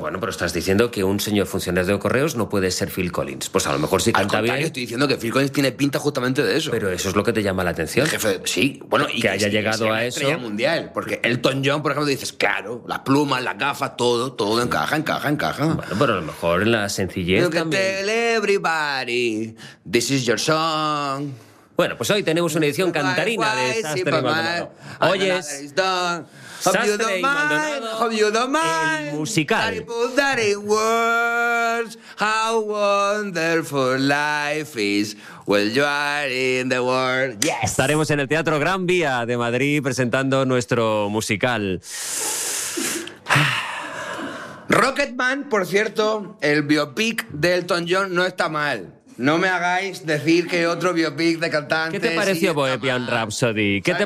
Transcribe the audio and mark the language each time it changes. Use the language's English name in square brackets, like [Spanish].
[Spanish] Bueno, pero estás diciendo que un señor funcionario de correos no puede ser Phil Collins. Pues a lo mejor sí canta bien. Al contrario, estoy diciendo que Phil Collins tiene pinta justamente de eso. Pero eso es lo que te llama la atención. El jefe, sí. Bueno, y que haya llegado a eso. Estrella mundial. Porque Elton John, por ejemplo, dices, claro, las plumas, las gafas, todo, todo encaja. Bueno, pero a lo mejor en la sencillez también. [English] Everybody, this is your song. [Spanish] Bueno, pues hoy tenemos una edición cantarina de Sastre y Maldonado. Hoy es Sastre y Maldonado, el musical. [English] I put that in words, how wonderful life is. Well, you are in the world. Yes. [Spanish] Estaremos en el Teatro Gran Vía de Madrid presentando nuestro musical. Rocketman, por cierto, el biopic de Elton John no está mal. No me hagáis decir que otro biopic de cantante. ¿Qué te pareció Bohemian Rhapsody?